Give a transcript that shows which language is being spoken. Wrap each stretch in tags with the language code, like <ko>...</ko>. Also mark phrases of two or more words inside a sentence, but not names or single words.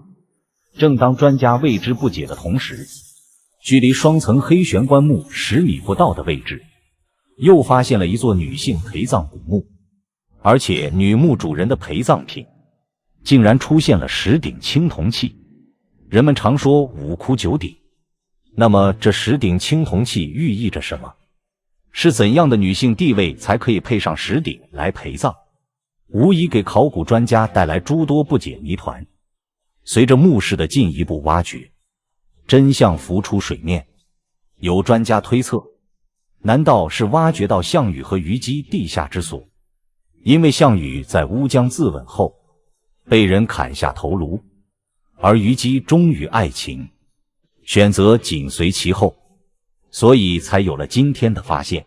<zh>正当专家为之不解的同时，距離双层黑玄棺木10米不到的位置，又发现了一座女性陪葬古墓，而且女墓主人的陪葬品竟然出现了10顶青铜器。人們常說5窟9鼎，那麼這10鼎青銅器寓意着什麼？是怎樣的女性地位才可以配上10 鼎來陪葬？無疑給考古專家帶來諸多不解謎團。隨着墓室的進一步挖掘，真相浮出水面。有專家推測，難道是挖掘到項羽和虞姬地下之所？因為項羽在烏江自刎後被人砍下頭颅，而虞姬忠於愛情，選擇緊隨其後，所以才有了今天的發現。</zh>